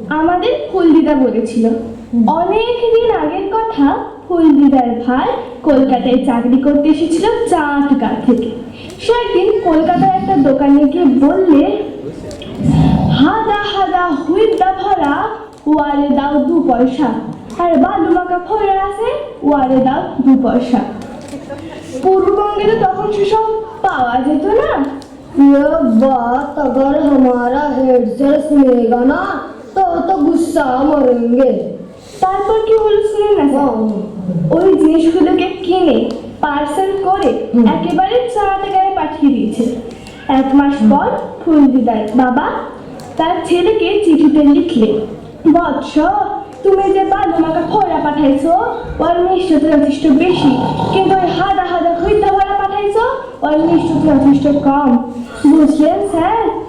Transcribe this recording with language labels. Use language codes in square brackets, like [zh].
[bn] আমাদের ফুলদিদা বলেছিল, অনেক দিন আগের কথা, ফুলদিদার ভাই কলকাতায় চাকরি করতে এসেছিল চাটগা থেকে। সে একদিন কলকাতার একটা দোকানে গিয়ে বললে, হাদা হাদা হুইদা ভরা, ওয়ারে দাও 2 পয়সা, আর বালু মাখা ফোড়া আছে, ওয়ারে দাও 2 পয়সা। পূর্ববঙ্গে তো তখন সেসব পাওয়া যেত না। [hi] ये बात अगर हमारा हेड सर सुनेगा ना तो गुस्सा मरेंगे। [bn] তারপর কি হলো শুনুন না স্যার। ওই জিনিসগুলোকে কিনে পার্সেল করে একেবারে চাটগাঁয়ে পাঠিয়ে দিয়েছে। 1 মাস পর ফুলদিদার বাবা তার ছেলেকে চিঠিতে লিখলে, বৎস, তুমি যে বালু মাখা ফোড়া পাঠাইছো ওর মিষ্টতা যথেষ্ট বেশি, কিন্তু ওই হাদা হাদা হইতা ভরা পাঠাইছো ওর মিষ্টতা যথেষ্ট কম। বুঝলেন স্যার?